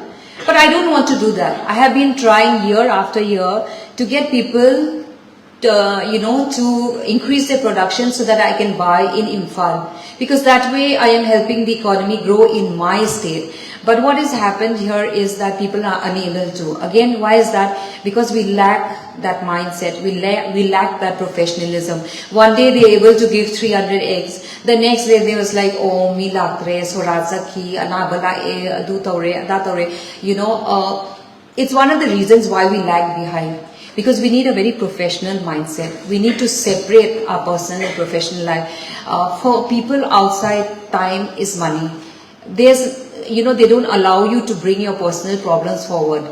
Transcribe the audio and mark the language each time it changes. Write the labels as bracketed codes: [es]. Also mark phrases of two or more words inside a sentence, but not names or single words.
[en] But I don't want to do that. I have been trying year after year to get people to increase their production so that I can buy in Imphal, because that way I am helping the economy grow in my state. But what has happened here is that people are unable to. Again, why is that? Because we lack that mindset, we lack that professionalism. One day they are able to give 300 eggs, the next day they was like, [mni] oh, mi latre, soraza ki, anabala e, adu taure, da taure. [en] It's one of the reasons why we lag behind. Because we need a very professional mindset. We need to separate our personal and professional life. For people outside, time is money. They don't allow you to bring your personal problems forward.